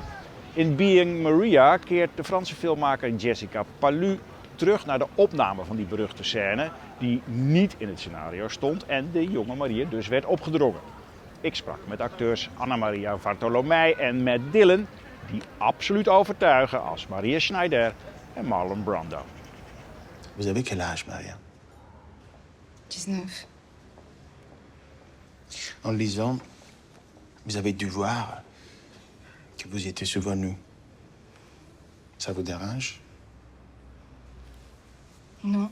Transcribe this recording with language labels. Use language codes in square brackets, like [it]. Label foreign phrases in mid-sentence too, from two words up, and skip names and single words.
[nl] In Being Maria keert de Franse filmmaker Jessica Palus terug naar de opname van die beruchte scène, die niet in het scenario stond en de jonge Maria dus werd opgedrongen. Ik sprak met acteurs Anamaria, Vartolomei en met Dillon, die absoluut overtuigen als Maria Schneider en Marlon Brando. [fr] Vous avez quel âge, Maria? 19. En lisant, vous avez dû voir que vous y étiez souvenu. Ça vous dérange? Non.